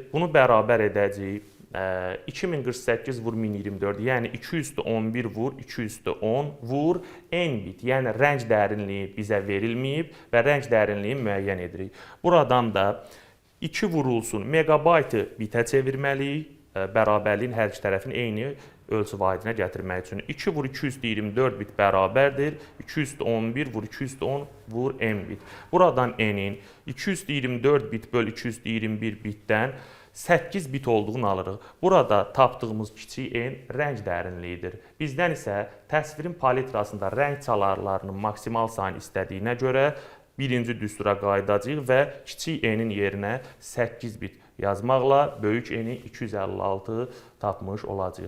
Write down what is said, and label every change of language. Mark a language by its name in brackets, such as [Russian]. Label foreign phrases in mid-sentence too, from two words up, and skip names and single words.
[Azerbaijani] Bunu bərabər edəcəyik 2048 vur 1024, yəni 211 vur 210 vur n bit, yəni rəng dərinliyi bizə verilməyib və rəng dərinliyini müəyyən edirik. Buradan da 2 vurulsun megabaytı bitə çevirməliyik, bərabərliyin hər iki tərəfin eyni ölçü vahidinə gətirmək üçün. 2 vur 224 bit bərabərdir 211 vur 210 vur n bit. Buradan n-in 224 bit böl 221 bitdən 8 bit olduğunu alırıq. Burada tapdığımız kiçik n rəng dərinliyidir. Bizdən isə təsvirin palitrasında rəng çalarlarının maksimal sayını istədiyinə görə birinci düstura qayıdacağıq və kiçik n-in yerinə 8 bit yazmaqla böyük n-i 256 tapmış olacağıq.